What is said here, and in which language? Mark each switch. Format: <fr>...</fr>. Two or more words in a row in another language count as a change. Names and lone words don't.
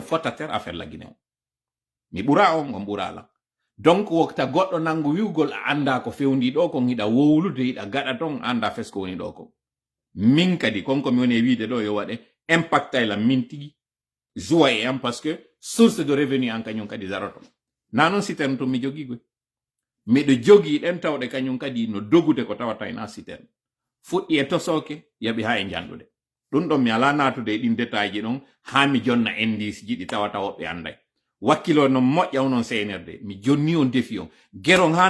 <ff>fota ter affaire lagine o mi ɓura on ɓurala donc wokta goɗɗo nangu wiwgol a anda ko fewndi ɗo kon hiɗa wowlude hiɗa gaɗa ton anda fes ko woni ɗo kon min kadi konko mi woni e wiide ɗo yo waɗe impacta la min tigi joie e am parce que</ff> <fr>source de revenu</fr> <ff>an kañum kadi daroto na noon citerne to mi jogi goy miɗo jogi ɗen tawɗe kañum kadi no dogude ko tawata ena citerne fuɗɗi e tosoke yaɓi ha e janɗude ɗum ɗon mi ala natude e ɗin détail ji ɗon ha mi jonna indice ji ɗi tawata woɓɓe anday wakkilo no moƴƴa onon senerde mi jonni on defi on geron ha</ff>